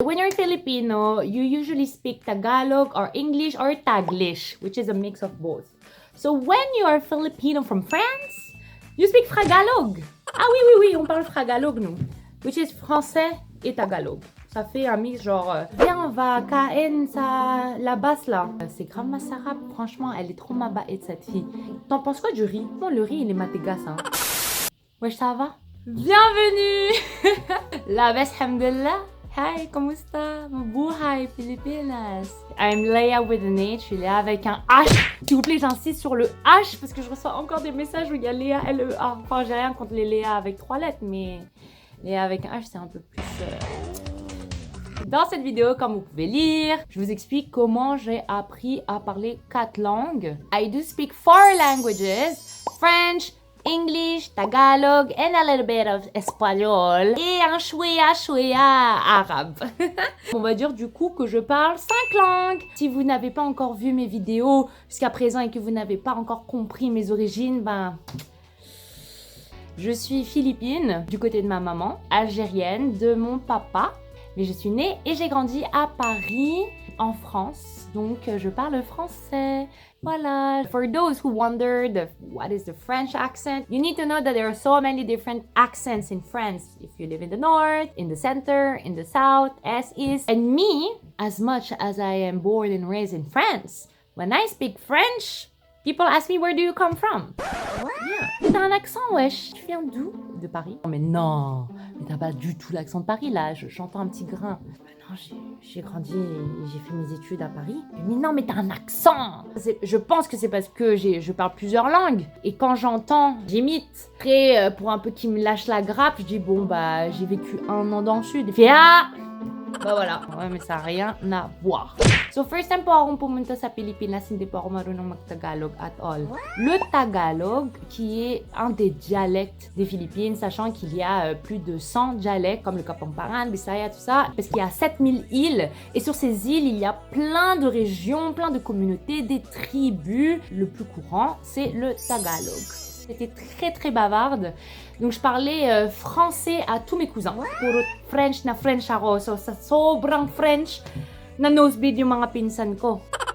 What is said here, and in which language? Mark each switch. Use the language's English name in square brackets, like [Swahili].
[English] when you're Filipino, you usually speak Tagalog or English or Taglish, which is a mix of both. So when you are Filipino from France, you speak Fragalog. [French] Ah oui, on parle Fragalog, nous. [English] Which is [French] français et Tagalog. Ça fait un mix genre, viens, on va kain sa la basse là. C'est grave ma sarab, franchement, elle est trop mabaette cette fille. T'en penses quoi du riz? Bon, le riz, il est matégas, hein. Wesh, ça va? Bienvenue! La best, alhamdulillah. Hi, comment ça? Buhay, Filipinas. [English] I'm Leia with an H, [French] je suis Léa avec un H. S'il vous plaît, j'insiste sur le H parce que je reçois encore des messages où il y a Léa, L-E-A. Enfin, j'ai rien contre les Léa avec 3 lettres, mais Léa avec un H, c'est un peu plus... Dans cette vidéo, comme vous pouvez lire, je vous explique comment j'ai appris à parler 4 langues. [English] I do speak 4 languages, French, English, Tagalog, and a little bit of espagnol. [French] Et un chouïa arabe. On va dire du coup que je parle 5 langues. Si vous n'avez pas encore vu mes vidéos jusqu'à présent et que vous n'avez pas encore compris mes origines, ben... Je suis philippine du côté de ma maman, algérienne de mon papa. Mais je suis née et j'ai grandi à Paris, en France. Donc, je parle français. Voilà. [English] For those who wondered what is the French accent, you need to know that there are so many different accents in France. If you live in the north, in the center, in the south, as is. And me, as much as I am born and raised in France, when I speak French, people ask me, where do you come from? What? Yeah. [French] T'as un accent, wesh. Tu viens d'où? De Paris? Oh, mais non, mais t'as pas du tout l'accent de Paris, là. J'entends un petit grain. Non, j'ai grandi et j'ai fait mes études à Paris. Mais non, mais t'as un accent. Je pense que c'est parce que je parle plusieurs langues. Et quand j'entends, j'imite. Après, pour un peu qu'il me lâche la grappe, je dis, bon, bah, j'ai vécu 1 an dans le sud. Il fait, ah! Bah voilà. Ouais, mais ça n'a rien à voir. [Filipino] So, first time po akong pumunta sa Pilipinas, hindi po ako marunong mag-Tagalog [English] at all. [French] Le Tagalog, qui est un des dialectes des Philippines, sachant qu'il y a plus de 100 dialectes, comme le Kapampangan, Bisaya, tout ça, parce qu'il y a 7000 îles, et sur ces îles, il y a plein de régions, plein de communautés, des tribus. Le plus courant, c'est le Tagalog. J'étais très bavarde, donc je parlais français à tous mes cousins. [Filipino] Puro French na French ako, so sa sobrang French, na nosebleed yung mga pinsan ko.